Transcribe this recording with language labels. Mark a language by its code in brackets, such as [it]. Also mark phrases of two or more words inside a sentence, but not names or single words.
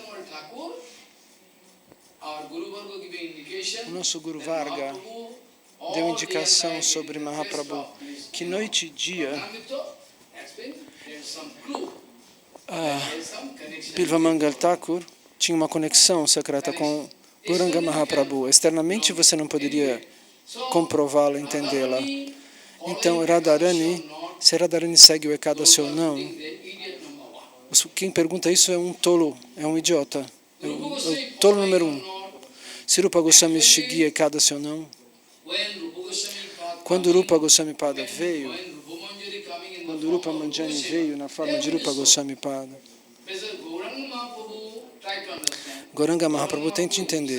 [pt] O nosso Guru Varga deu indicação sobre Mahaprabhu, que noite e dia Bilvamangal Thakur tinha uma conexão secreta com Gauranga Mahaprabhu. Externamente você não poderia comprová-la, entendê-la. Então, Radharani, se Radharani segue o Ekadasi ou não, quem pergunta isso é um tolo, é um idiota. É o tolo número 1. Se Rupa Goswami seguia Ekadasi ou não. Quando Rupa Goswami Pada veio, quando Rupa Manjari veio na forma de Rupa Goswami Pada, Gauranga Mahaprabhu tente entender.